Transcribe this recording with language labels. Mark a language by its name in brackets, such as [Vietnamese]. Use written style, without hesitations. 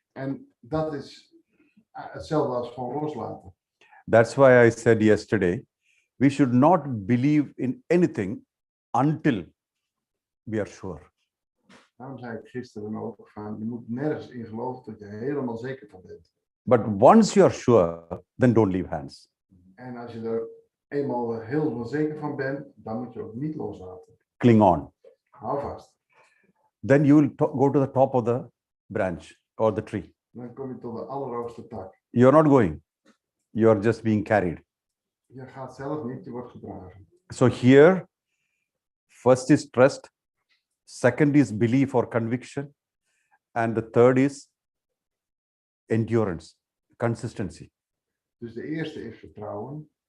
[Dutch] En dat is hetzelfde als gewoon loslaten. [English] That's why I said yesterday, we should not believe in anything until we are sure. [Dutch] Daarom zei ik gisteren ook van, je moet nergens in geloven tot je helemaal zeker van bent. [English] But once you are sure, then don't leave hands. [Dutch] En als je er eenmaal helemaal zeker van bent, dan moet je ook niet loslaten. [English] Cling on. [Dutch] Hou vast. [English] Then you will go to the top of the branch or the tree. [Dutch] Dan kom je tot de allerhoogste tak. [English] You are not going. You are just being carried. [Dutch] Je gaat zelf niet, je wordt gedragen. [English] So here, first is trust, second is belief or conviction, and the third is endurance, consistency. [Dutch] Dus de eerste is vertrouwen.